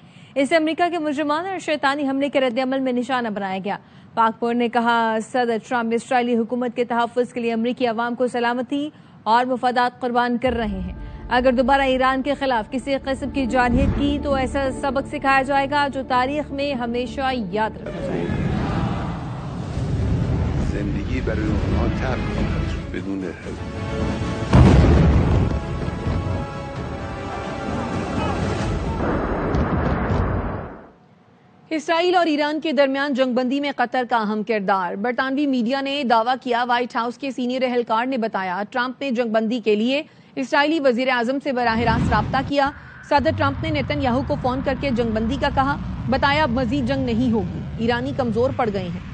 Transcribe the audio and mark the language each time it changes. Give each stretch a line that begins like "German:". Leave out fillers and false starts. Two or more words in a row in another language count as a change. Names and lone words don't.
Urdu: اسے امریکہ کے مجرمانہ اور شیطانی حملے کے رد عمل میں نشانہ بنایا گیا۔ پاکپور نے کہا، صدر ٹرمپ اسرائیلی حکومت کے تحفظ کے لیے امریکی عوام کو سلامتی اور مفادات قربان کر رہے ہیں۔ اگر دوبارہ ایران کے خلاف کسی قسم کی جارحیت کی تو ایسا سبق سکھایا جائے گا جو تاریخ میں ہمیشہ یاد رکھا جائے گا۔
Persian: زندگی برای اونها تلخ خواهد شد بدون حزب۔
Urdu: اسرائیل اور ایران کے درمیان جنگ بندی میں قطر کا اہم کردار۔ برطانوی میڈیا نے دعویٰ کیا، وائٹ ہاؤس کے سینئر اہلکار نے بتایا ٹرمپ نے جنگ بندی کے لیے اسرائیلی وزیر اعظم سے براہ راست رابطہ کیا۔ صدر ٹرمپ نے نیتن یاہو کو فون کر کے جنگ بندی کا کہا، بتایا اب مزید جنگ نہیں ہوگی، ایرانی کمزور پڑ گئے ہیں۔